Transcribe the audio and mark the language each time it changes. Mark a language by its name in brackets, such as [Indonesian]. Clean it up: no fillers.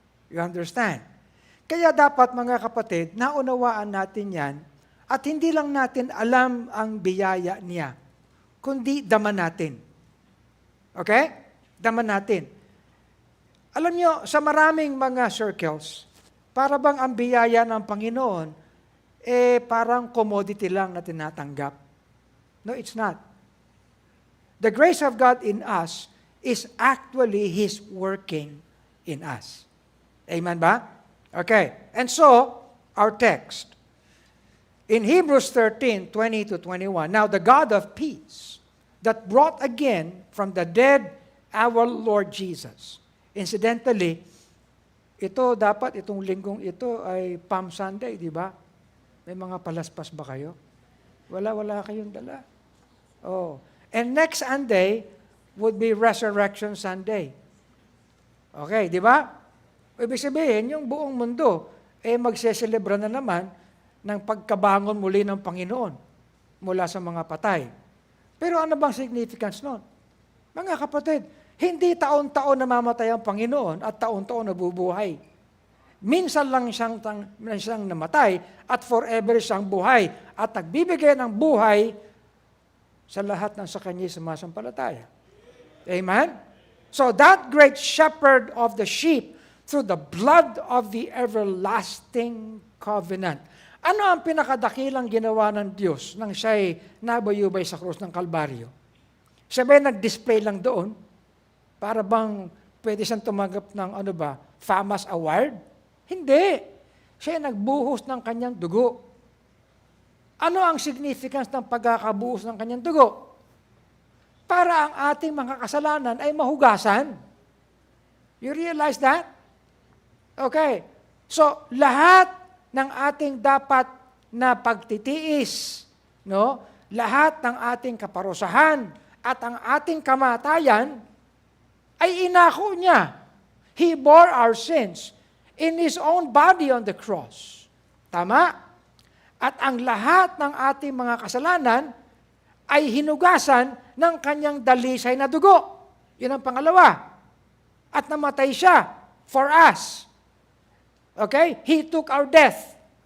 [English] You understand? [Filipino] Kaya dapat mga kapatid, naunawaan natin yan at hindi lang natin alam ang biyaya niya, kundi daman natin. Okay? Daman natin. Alam nyo, sa maraming mga circles, para bang ang biyaya ng Panginoon, parang commodity lang na tinatanggap. [English] No, it's not. The grace of God in us is actually His working in us. Amen ba? Okay. And so, our text. In Hebrews 13:20-21, now the God of peace, that brought again from the dead our Lord Jesus. [Filipino] Incidentally, itong linggong ito ay Palm Sunday, di ba? May mga palaspas ba kayo? Wala kayong dala. Oh. [English] And next Sunday would be Resurrection Sunday. [Filipino] Okay, di ba? Ibig sabihin, yung buong mundo, magseselebra na naman ng pagkabangon muli ng Panginoon mula sa mga patay. Pero ano bang significance nun? Mga kapatid, hindi taon-taon namamatay ang Panginoon at taon-taon nabubuhay. Minsan lang siyang namatay at forever siyang buhay at nagbibigay ng buhay sa lahat ng sa Kanya sumasampalataya. [English] Amen? So that great shepherd of the sheep through the blood of the everlasting covenant. [Filipino] Ano ang pinakadakilang ginawa ng Diyos nang siya'y nabayubay sa krus ng Kalbaryo? Siya ba nag-display lang doon? Para bang pwede siyang tumanggap ng FAMAS award? Hindi. Siya nagbuhos ng kanyang dugo. Ano ang significance ng pagkakabuhos ng kanyang dugo? Para ang ating mga kasalanan ay mahugasan. [English] You realize that? Okay. [Filipino] So, lahat ng ating dapat na pagtitiis, no? Lahat ng ating kaparusahan at ang ating kamatayan ay inako niya. [English] He bore our sins in His own body on the cross. [Filipino] Tama? At ang lahat ng ating mga kasalanan ay hinugasan ng kanyang dalisay na dugo. Yun ang pangalawa. At namatay siya [English] for us. [Filipino] Okay? [English] He took our death.